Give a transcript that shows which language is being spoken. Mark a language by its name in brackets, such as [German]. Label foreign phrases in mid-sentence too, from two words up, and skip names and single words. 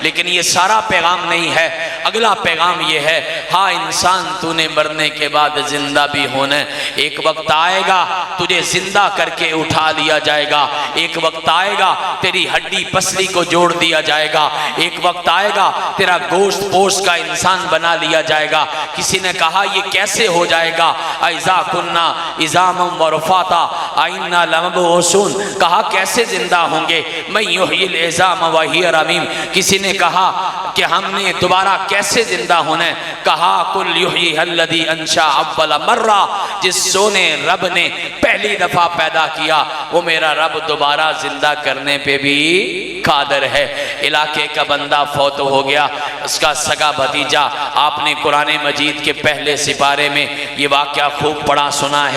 [Hindi] लेकिन ये सारा पैगाम नहीं है, अगला पैगाम ये है, हाँ इंसान तूने मरने के बाद जिंदा भी होना है। एक वक्त आएगा तुझे जिंदा करके उठा लिया जाएगा, एक वक्त आएगा तेरी हड्डी पसली को जोड़ दिया जाएगा, एक वक्त आएगा तेरा गोश्त पोश का इंसान बना लिया जाएगा। किसी ने कहा ये कैसे हो जाएगा, [Arabic] أإذا كنا عظاما ورفاتا أإنا لمبعوثون, [Hindi] कहा कैसे जिंदा होंगे, [Arabic] من يحيي العظام وهي رميم. [Hindi] किसी ने कहा कि हमने दोबारा कैसे जिंदा होना है, कहा [Arabic] قل يحييها الذي أنشأ أول مرة, [Hindi] जिस सोने रब ने पहली दफा पैदा किया वो मेरा रब दोबारा जिंदा करने पे भी कादर है। इलाके का बंदा फौत हो गया, उसका सगा भतीजा, आपने कुरान मजीद के पहले सिपारे में ये वाक़या खूब पढ़ा सुना है।